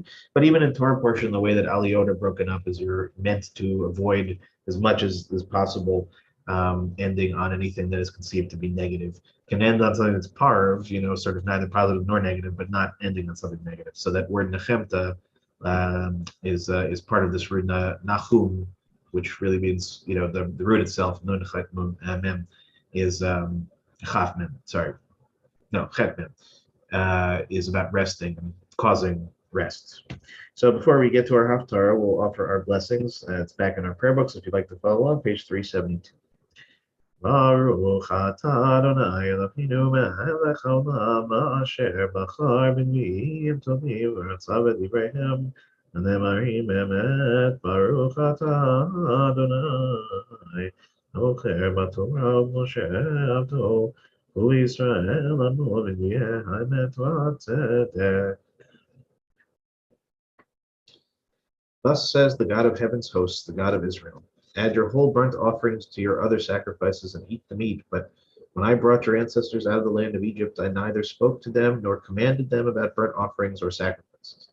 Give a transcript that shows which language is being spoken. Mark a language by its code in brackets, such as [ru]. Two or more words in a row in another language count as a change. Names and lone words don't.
[en] But even in Torah portion, the way that aliyot are broken up is you're meant to avoid as much as possible ending on anything that is conceived to be negative. Can end on something that's parv, sort of neither positive nor negative, but not ending on something negative. So that word nechemta is part of this word nachum, which really means, the root itself, [he] נון חית מם, [en] is Hoffman. Sorry, no, chetmem, is about resting and causing rest. So before we get to our Haftarah, we'll offer our blessings. It's back in our prayer books if you'd like to follow along, page 372. [he] ברוך אתה אדוני אלוהינו מלך העולם אשר בחר בנביאים טובים ורצה בדבריהם ונאמרים אמת. ברוך אתה אדוני בוחר בתורה ובמשה עבדו ובישראל עמו ובנביאי האמת וצדק. [en] Thus says the God of heaven's hosts, the God of Israel. Add your whole burnt offerings to your other sacrifices and eat the meat. But when I brought your ancestors out of the land of Egypt, I neither spoke to them nor commanded them about burnt offerings or sacrifices.